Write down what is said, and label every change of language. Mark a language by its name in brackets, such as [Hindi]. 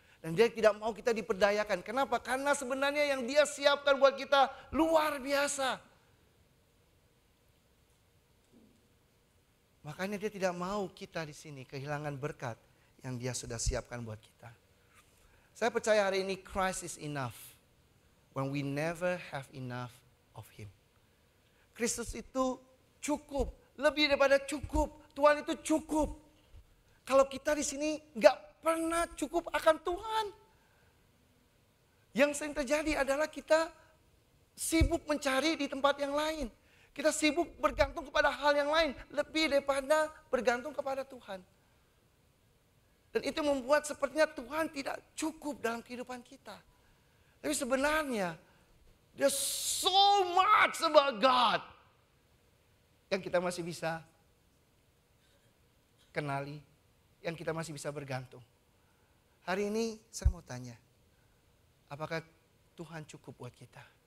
[Indonesian] Dan dia tidak mau kita diperdayakan. Kenapa? Karena sebenarnya yang dia siapkan buat kita luar biasa. Makanya dia tidak mau kita di sini kehilangan berkat yang dia sudah siapkan buat kita. Saya percaya hari ini [English] Christ is enough. When we never have enough of Him. [Indonesian] Kristus itu cukup. Lebih daripada cukup. Tuhan itu cukup. Kalau kita di sini nggak pernah cukup akan Tuhan. Yang sering terjadi adalah kita sibuk mencari di tempat yang lain. Kita sibuk bergantung kepada hal yang lain. Lebih daripada bergantung kepada Tuhan. Dan itu membuat sepertinya Tuhan tidak cukup dalam kehidupan kita. Tapi sebenarnya [English] there's so much about God. [Indonesian] Yang kita masih bisa kenali. Yang kita masih bisa bergantung. Hari ini saya mau tanya, apakah Tuhan cukup buat kita?